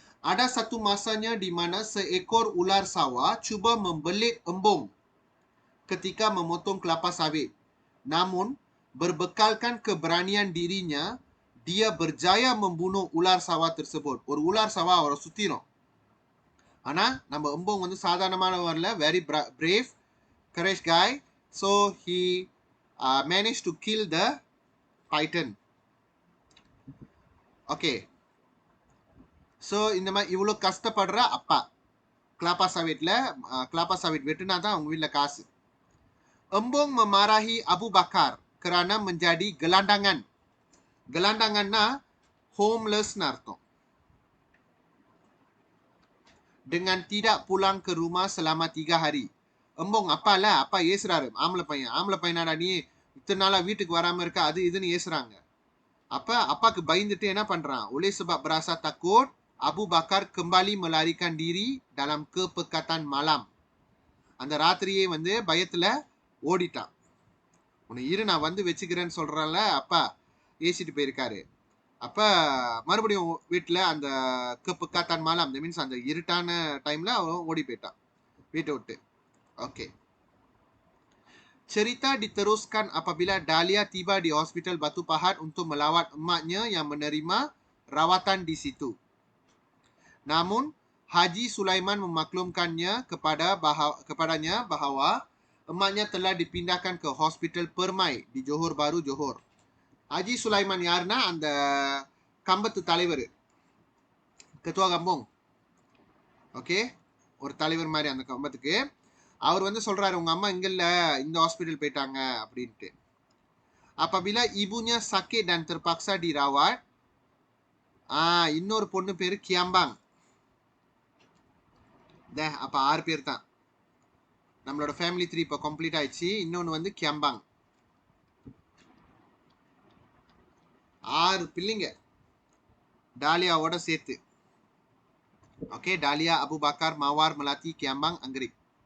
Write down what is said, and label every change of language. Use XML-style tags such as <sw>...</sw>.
<ms>Ada satu masanya di mana seekor ular sawah cuba membelit embong ketika memotong kelapa sawit. Namun, berbekalkan keberanian dirinya, dia berjaya membunuh ular sawah tersebut.</ms> <ta>ஒரு</ta> <ms>ular sawah</ms> <ta>அவரை சுத்திரும். ஆனா நம்ம எம்போங் வந்து சாதாரணமானவர்ல,</ta> <en>very brave, courage guy. So he managed to kill the python. Okay.</en> <ta>So இந்த மாதிரி இவ்வளோ கஷ்டப்படுற அப்பா, kelapa sawit வெட்டுனா தான் அவங்க வீட்டில் காசு.</ta> <ms>Embong memarahi Abu Bakar kerana menjadi gelandangan.</ms> <ta>Gelandanganna homeless அர்த்தம்.</ta> <ms>Dengan tidak pulang ke rumah selama 3 hari.</ms> <ta>Embong அப்பா ஏசுறாரு, ஆம்பளை பையனாடா நீ, இத்தனை நாளா வீட்டுக்கு வராம இருக்க, அது இதுன்னு ஏசுறாங்க. அப்பாக்கு பயந்துட்டு என்ன பண்றான்,</ta> <ms>oleh sebab berasa takut, Abu Bakar kembali melarikan diri dalam kepekatan malam.</ms> <ta>அந்த ராத்திரியே வந்து பயத்துல ஓடிட்டான். உன்னை இரு நான் வந்து வச்சுக்கிறேன்னு சொல்றல, அப்பா ஏசிட்டு போயிருக்காரு. அப்ப மறுபடியும் வீட்டுல அந்த கepekatan malam, மீன்ஸ் அந்த இருட்டான டைம்ல அவன் ஓடி போயிட்டான் வீட்டை விட்டு.</ta> <ms>ஓகே, cerita diteruskan apabila Dahlia tiba di hospital Batu Pahat untuk melawat emaknya yang menerima rawatan di situ. Namun, Haji Sulaiman memaklumkannya kepadanya bahawa emaknya telah dipindahkan ke hospital Permai di Johor Bahru, Johor.</ms> <ta>Haji Sulaiman யாருன்னா அந்த கம்பத்து தலைவர்,</ta> <ms>ketua kampung.</ms> <ta>Okay, ஒரு தலைவர் மாதிரி அந்த கம்பத்துக்கு. அவர் வந்து சொல்றாரு, உங்க அம்மா இங்க இல்ல, இந்த ஹாஸ்பிட்டல் போயிட்டாங்க அப்படின்ட்டு.</ta> <ms>Apabila ibunya sakit dan terpaksa dirawat,</ms> <ta>இன்னொரு பொண்ணு பேரு கியாம்பாங். அப்ப 6 பேர் தான், நம்மளோட ஃபேமிலி 3 இப்போ கம்ப்ளீட் ஆயிடுச்சு. இன்னொன்னு வந்து கியாம்பாங், 6 பிள்ளைங்க டாலியாவோட சேர்த்து. Okay, dahlia, Abu Bakr, மவார், மலாத்தி, கியாம்பாங், அங்கரிக்.</ta>